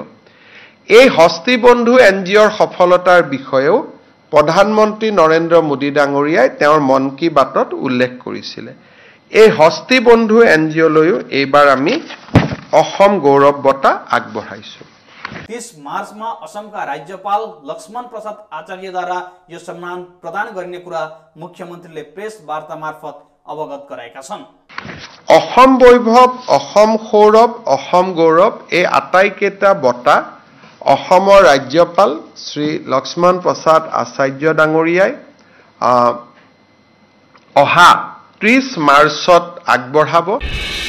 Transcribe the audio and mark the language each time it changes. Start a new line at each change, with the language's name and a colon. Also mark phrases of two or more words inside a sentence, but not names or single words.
Assamese: এই হস্তি বন্ধু NGOৰ সফলতাৰ বিষয়েও প্ৰধানমন্ত্ৰী নৰেন্দ্ৰ মোদী ডাঙৰীয়াই তেওঁৰ মন কী বাতত উল্লেখ কৰিছিলে। এই হস্তি বন্ধু NGOলৈও এইবাৰ আমি অসম গৌৰৱ বঁটা আগবঢ়াইছোঁ।
Nepali: 30 मार्चमा असमका राज्यपाल लक्ष्मण प्रसाद आचार्यद्वारा यो सम्मान प्रदान गरिने कुरा मुख्यमन्त्रीले प्रेस वार्ता मार्फत अवगत गराएका छन्।
Assamese: অসম বৈভৱ, অসম সৌৰভ, অসম গৌৰৱ এই আটাইকেইটা বঁটা অসমৰ ৰাজ্যপাল শ্ৰী লক্ষ্মণ প্ৰসাদ আচাৰ্য ডাঙৰীয়াই অহা 30 মাৰ্চত আগবঢ়াব।